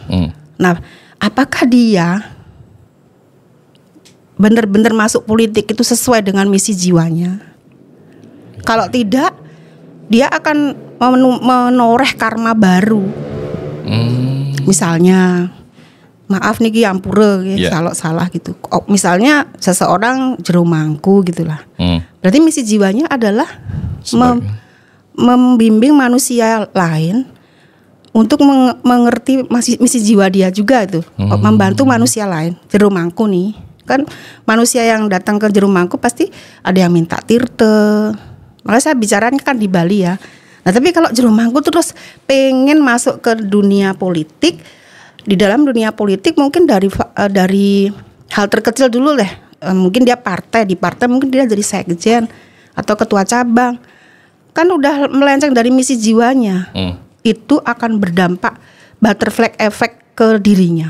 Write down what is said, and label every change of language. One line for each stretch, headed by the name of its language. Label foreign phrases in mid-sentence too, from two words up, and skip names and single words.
Indonesian: Nah, apakah dia benar-benar masuk politik itu sesuai dengan misi jiwanya? Kalau tidak, dia akan menoreh karma baru. Misalnya, maaf nih Ampura, kalau salah gitu. Misalnya seseorang jero mangku gitulah. Berarti misi jiwanya adalah membimbing manusia lain untuk mengerti misi jiwa dia juga itu, membantu manusia lain. Jero mangku nih, kan manusia yang datang ke jero mangku pasti ada yang minta tirte. Makanya saya bicaranya kan di Bali ya. Nah tapi kalau jero mangku terus pengen masuk ke dunia politik, di dalam dunia politik mungkin dari hal terkecil dulu deh. Mungkin dia di partai mungkin dia jadi sekjen atau ketua cabang. Kan udah melenceng dari misi jiwanya. Itu akan berdampak
English: butterfly effect
Indonesian: ke dirinya.